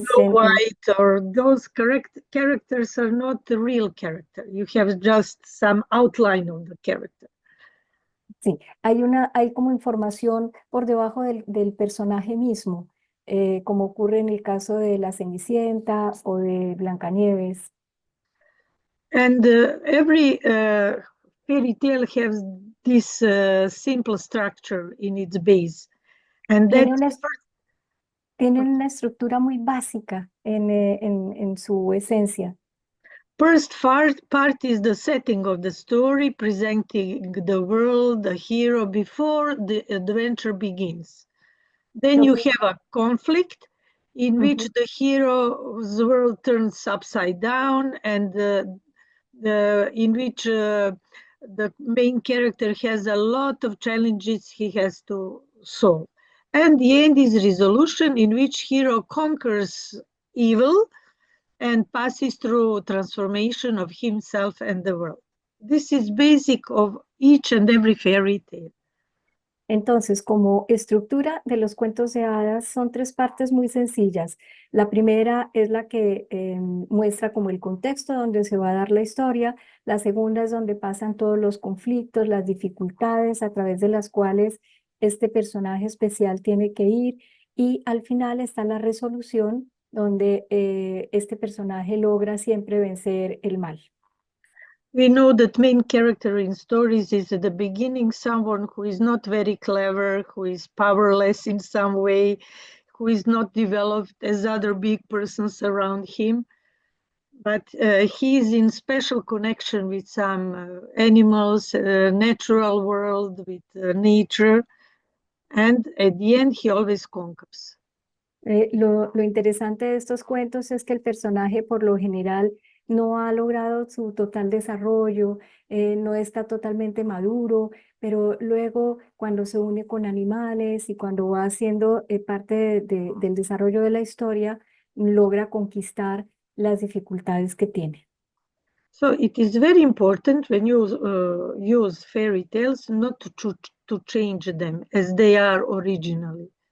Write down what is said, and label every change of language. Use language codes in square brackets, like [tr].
[en] Snow White, or those characters are not the real character. You have just some outline of the character. [es] sí, hay como información por debajo del personaje mismo, como ocurre en el caso de La Cenicienta o de Blancanieves. [en] And every fairy tale has this simple structure in its base. And that [es] Tiene una, tienen una estructura muy básica en su esencia. [en] first part is the setting of the story, presenting the world, the hero before the adventure begins. Then [es] Lo [en] you [es] que- [en] have a conflict in which Ujú. the hero's world turns upside down, and in which the main character has a lot of challenges he has to solve. And the end is resolution, in which hero conquers evil and passes through transformation of himself and the world. This is basic of each and every fairy tale. [es] Entonces, como estructura de los cuentos de hadas, son tres partes muy sencillas. La primera es la que muestra como el contexto donde se va a dar la historia. La segunda es donde pasan todos los conflictos, las dificultades a través de las cuales este personaje especial tiene que ir. Y al final está la resolución, donde este personaje logra siempre vencer el mal. [en] We know that main character in stories is at the beginning someone who is not very clever, who is powerless in some way, who is not developed as other big persons around him, but he is in special connection with some animals, natural world, with nature, and at the end he always conquers. [es] Lo interesante de estos cuentos es que el personaje por lo general no ha logrado su total desarrollo, no está totalmente maduro, pero luego cuando se une con animales y cuando va haciendo parte del desarrollo de la historia, logra conquistar las dificultades que tiene. [en] So it is very important when you use fairy tales not to change them as they are originally.